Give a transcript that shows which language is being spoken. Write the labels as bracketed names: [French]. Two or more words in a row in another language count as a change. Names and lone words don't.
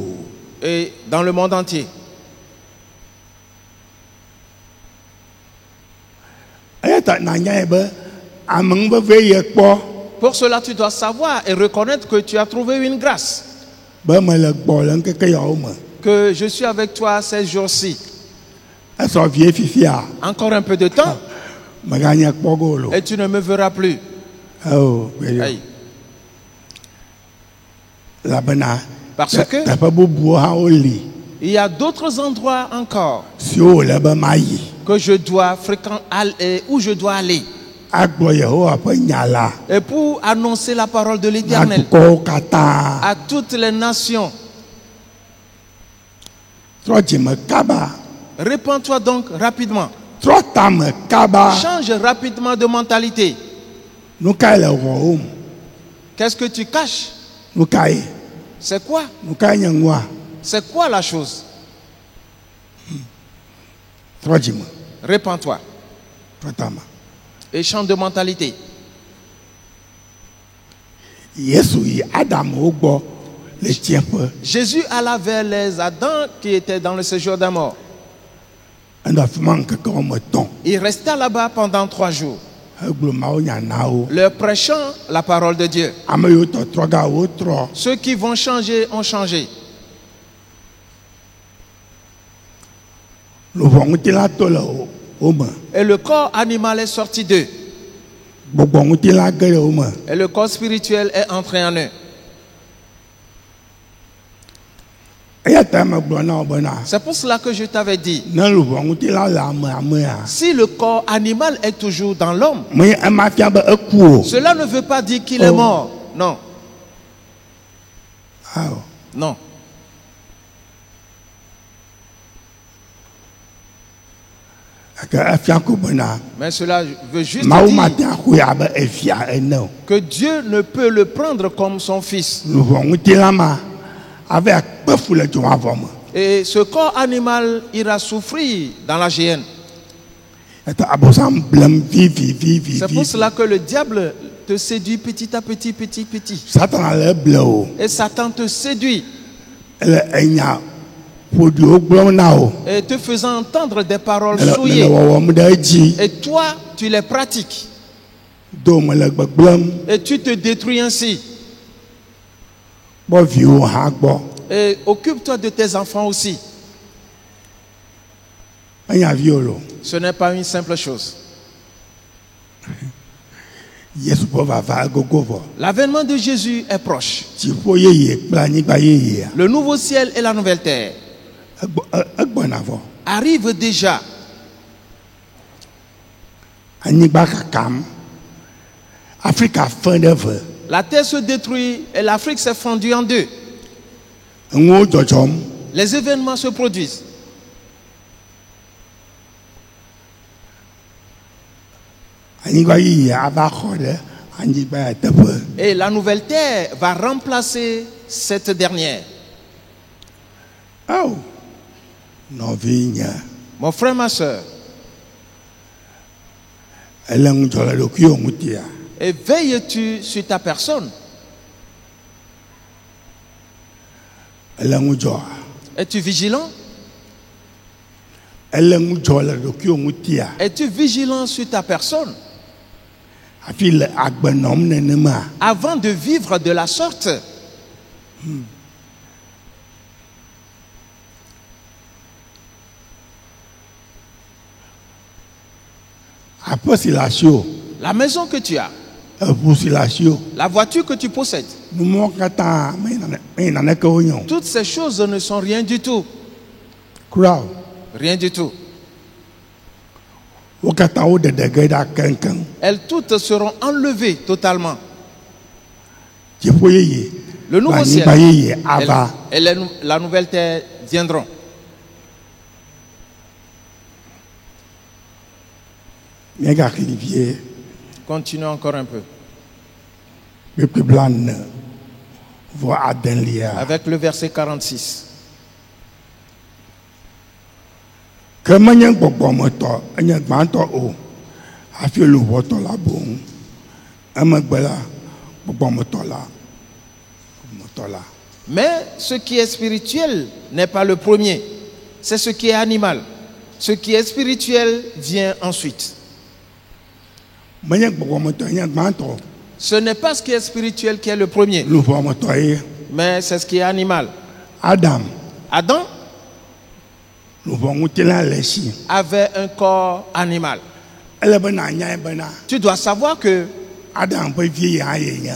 [French] et dans le monde entier. [Ewe] Eya ta nanya ye be ame ŋuve ye kpɔ [French] Pour cela, tu dois savoir et reconnaître que tu as trouvé une grâce, [Ewe] be mele gbɔ le ŋkeke yawo me. [French] que je suis avec toi ces jours-ci. [Ewe] Esɔ vie fifia [French] Encore un peu de temps [Ewe] meganye kpɔ go lo. [French] et tu ne me verras plus. [Ewe] Oh, gbeɖe. [French] Aïe. [Ewe] Elabena [French] Parce que [Ewe] teƒe bubuwo hã woli [French] il y a d'autres endroits encore [Ewe] siwo wòle be mayi [French] que je dois fréquenter, où je dois aller. [Ewe] agblɔ Yehowa ƒe nya la [French] Et pour annoncer la parole de [Ewe] na [French] l'Éternel [Ewe] dukɔwo katã. [French] à toutes les nations. [Ewe] Trɔ dzime kaba. [French] Répands-toi donc rapidement. [Ewe] Trɔ tame kaba. [French] Change rapidement de mentalité. [Ewe] Nu kae le wɔwom? [French] Qu'est-ce que tu caches? [Ewe] Nu kae? [French] C'est quoi? [Ewe] Nu kae nye nua? [French] C'est quoi la chose? [Ewe] Trɔ dzime. [French] Répands-toi [Ewe] Trɔ tame. [French] et change de mentalité. [Ewe] Yesu yi Adamuwo gbɔ le tsiẽƒe. [French] Jésus alla vers les Adams qui étaient dans le séjour des morts. [Ewe] Enɔ afi ma ŋkeke wɔme etɔ̃. [French] Il resta là-bas pendant 3 jours, [Ewe] Egblɔ mawunya na wo. [French] leur prêchant la parole de Dieu. [Ewe] Ame yiwo tɔtrɔ ga wotrɔ. [French] Ceux qui vont changer ont changé. [Ewe] Luvɔ ŋutilã to le wo me. [French] Et le corps animal est sorti d'eux. [Ewe] Gbɔgbɔ ŋutilã ge le wo me. [French] Et le corps spirituel est entré en eux. [Ewe] Eya ta megblɔ na wo bena [French] C'est pour cela que je t'avais dit, [Ewe] ne luvɔ ŋutilã le amea [French] si le corps animal est toujours dans l'homme, [Ewe] menye ema fia be eku o. [French] cela ne veut pas dire qu'il est Oh. mort. Non, [Ewe] Awɔ. [French] non. [Ewe] Eke efia ko bena [French] Mais cela veut juste [Ewe] Mawu [French] dire [Ewe] mate axoe abe evia ene o. [French] que Dieu ne peut le prendre comme son fils. [Ewe] Luvɔ ŋutilã ma ave akpe fu le dzomavɔ me. [French] Et ce corps animal ira souffrir dans la géhenne. [Ewe] Eta abosam blem vivi. [French] C'est pour cela que le diable te séduit petit à petit, petit. [Ewe] Satana le ble o. [French] Et Satan te séduit [Ewe] Ele enya ƒoɖiwo gblɔm na o. [French] et te faisant entendre des paroles [Ewe] Le [French] souillées. [Ewe] wɔwɔm ɖe edzi. [French] Et toi, tu les pratiques. [Ewe] Do me le gbegblẽm. [French] Et tu te détruis ainsi. [Ewe] Kpɔ viwo hã gbɔ. [French] Et occupe-toi de tes enfants aussi. [Ewe] Menya viwo lo. [French] Ce n'est pas une simple chose. [Ewe] Yesu ƒe vava egogo vɔ. [French] L'avènement de Jésus est proche. [Ewe] Dziƒo yeye kple anyigba yeyea [French] Le nouveau ciel et la nouvelle terre [Ewe] egbɔna vɔ. [French] arrivent déjà. [Ewe] anyigba kakam Afrika fɛn ɖe ve [French] La terre se détruit et l'Afrique s'est fondue en deux. [Ewe] eŋuwo dzɔdzɔm [French] Les événements se produisent. [Ewe] anyigba yiyi ava xɔ ɖe anyigba ya teƒe [French] Et la nouvelle terre va remplacer cette dernière. [Ewe] awo nɔvi nye [French] Mon frère, ma soeur, [Ewe] ele ŋu dzɔ le ɖokuiwo ŋutia [French] et veilles-tu sur ta personne? [Ewe] ele ŋu dzɔ [French] Es-tu vigilant? [Ewe] ele ŋu dzɔ le ɖokuiwo ŋutia [French] Es-tu vigilant sur ta personne? [Ewe] hafi le agbe nɔm nenema [French] Avant de vivre de la sorte, [Ewe] aƒe si le asiwo [French] la maison que tu as, [Ewe] eʋu si le asiwo [French] la voiture que tu possèdes, [Ewe] numɔwo katã meyi naneke wo nye o [French] toutes ces choses ne sont rien du tout. [Ewe] kura o [French] Rien du tout. [Ewe] wo katã wo ɖeɖe ge ɖa keŋkeŋ [French] Elles toutes seront enlevées totalement. [Ewe] dziƒo yeye [French] Le nouveau ciel [Ewe] anyigba yeye [French] et [Ewe] ava [French] la nouvelle terre viendront. [Ewe] míegaxli vie [French] Continuons encore un peu. [Ewe] kpekpe blaene vɔ adelia [French] Avec le verset 46. [Ewe] ke menye gbɔgbɔmetɔ enye gbãtɔ o hafi luʋɔtɔ la boŋ emegbe la gbɔgbɔmetɔ la [French] Mais ce qui est spirituel n'est pas le premier. C'est ce qui est animal. Ce qui est spirituel vient ensuite. [Ewe] menye gbɔgbɔmetɔ enye gbãtɔ [French] Ce n'est pas ce qui est spirituel qui est le premier, [Ewe] luʋɔmetɔ ye [French] mais c'est ce qui est animal. [Ewe] Adam [French] Adam [Ewe] luʋɔŋutilã le si [French] avait un corps animal. [Ewe] ele be nanyae bena [French] Tu dois savoir que [Ewe] Adam ƒe vie ye hã ye nye